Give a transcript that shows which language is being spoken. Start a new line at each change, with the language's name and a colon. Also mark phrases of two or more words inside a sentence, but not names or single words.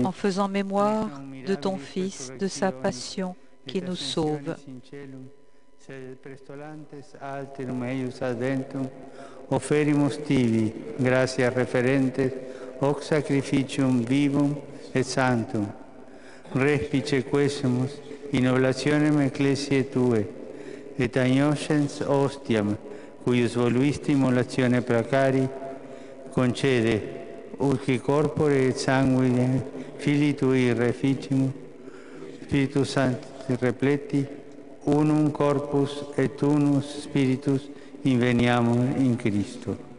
French: en faisant mémoire de ton Fils, de sa passion qui nous sauve.
Latin: Sed prestolantes alterum eius adventum, offerimus tibi, gratia referentes, hoc sacrificium vivum et sanctum. Respice quesumus in oblationem ecclesiae Tue, et agnoscens ostiam, cuius voluisti immolatione placari, concede, ut corpore et sanguine Filii Tui reficimus, Spiritus Sancti repleti, unum corpus et unus Spiritus inveniamur in Christo.